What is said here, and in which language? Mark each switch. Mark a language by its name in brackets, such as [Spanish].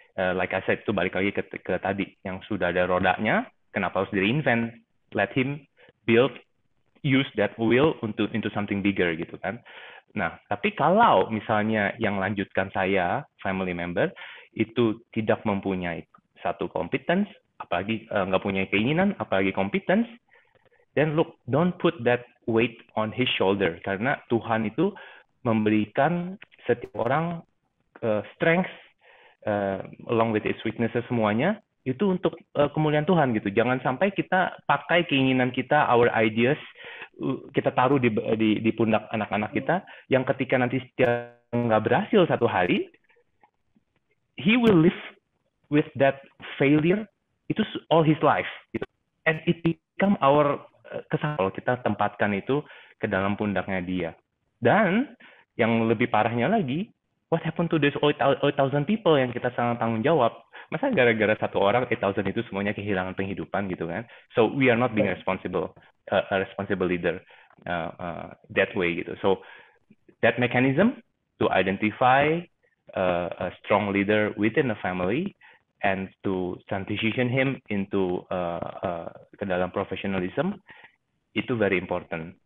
[English] Like I said, [Indonesian] itu balik lagi ke tadi, yang sudah ada rodanya, kenapa harus di-reinvent? [English] Let him build, use that will into something bigger [Indonesian] gitu kan. Nah, tapi kalau misalnya yang lanjutkan saya, family member, itu tidak mempunyai satu competence, apalagi nggak punya keinginan, apalagi competence, [English] then look, don't put that weight on his shoulder, [Indonesian] karena Tuhan itu memberikan setiap orang [English] strength along with its weaknesses [Indonesian] semuanya itu untuk kemuliaan Tuhan gitu. Jangan sampai kita pakai keinginan kita, [English] our ideas, [Indonesian] kita taruh di pundak anak-anak kita, yang ketika nanti dia nggak berhasil satu hari, [English] he will live with that failure [Indonesian] itu [English] all his life [Indonesian] gitu. [English] And it become our [Indonesian] kesalahan kalau kita tempatkan itu ke dalam pundaknya dia. Dan yang lebih parahnya lagi, [English] what happened to those 8,000 people [Indonesian] yang kita sangat tanggung jawab? Masa gara-gara satu orang 8,000 itu semuanya kehilangan penghidupan gitu kan? [English] So we are not being a responsible leader that way [Indonesian] gitu. [English] So that mechanism to identify a strong leader within a family and to transition him into [Indonesian] ke dalam [English] professionalism [Indonesian] itu [English] very important.